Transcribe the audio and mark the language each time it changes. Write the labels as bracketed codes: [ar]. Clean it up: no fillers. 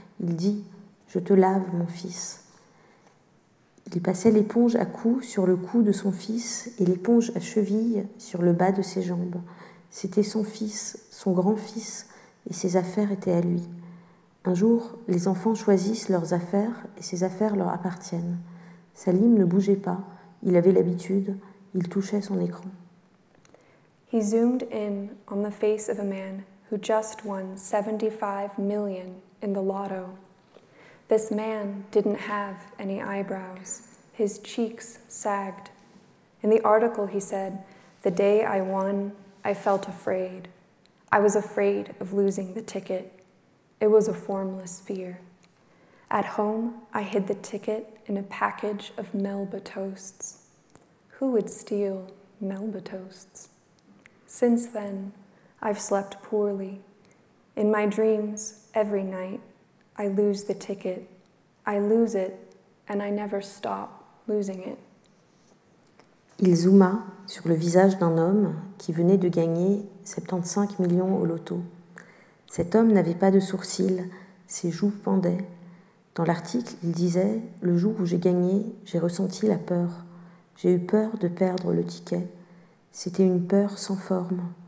[fr] Il dit « Je te lave, mon fils ». Il passait l'éponge à cou sur le cou de son fils et l'éponge à cheville sur le bas de ses jambes. C'était son fils, son grand-fils, et ses affaires étaient à lui. Un jour, les enfants choisissent leurs affaires et ces affaires leur appartiennent. Salim ne bougeait pas, il avait l'habitude, il touchait son écran. [en] He zoomed in on the face of a man who just won 75 million in the lotto. This man didn't have any eyebrows. His cheeks sagged. In the article he said, "The day I won, I felt afraid. I was afraid of losing the ticket. It was a formless fear. At home, I hid the ticket in a package of Melba toasts. Who would steal Melba toasts? Since then, I've slept poorly. In my dreams, every night, I lose the ticket. I lose it, and I never stop losing it." [fr] Il zooma sur le visage d'un homme qui venait de gagner 75 millions au loto. Cet homme n'avait pas de sourcils, ses joues pendaient. Dans l'article, il disait « Le jour où j'ai gagné, j'ai ressenti la peur. J'ai eu peur de perdre le ticket. C'était une peur sans forme.